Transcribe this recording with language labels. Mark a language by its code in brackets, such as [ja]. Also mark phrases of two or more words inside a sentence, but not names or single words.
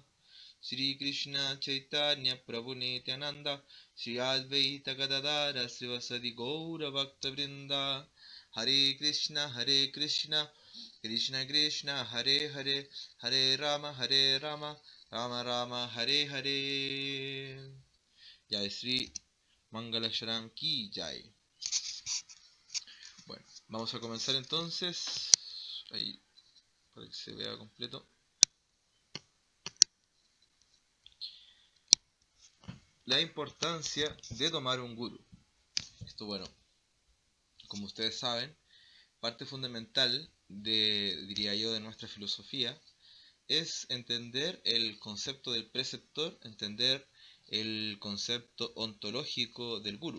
[es] Shri Krishna Chaitanya Prabhu Nityananda Shri Advaita Gadadara Srivasadi Gaura Bhakta Vrinda. Hare Krishna Krishna Krishna Hare Hare Hare Rama Rama Rama Hare Hare. [hi] जय श्री मंगलाचरण की जय. [es] Bueno, vamos a comenzar entonces ahí para que se vea completo. La importancia de tomar un guru. Esto, bueno, como ustedes saben, parte fundamental diría yo, de nuestra filosofía es entender el concepto del preceptor, entender el concepto ontológico del guru.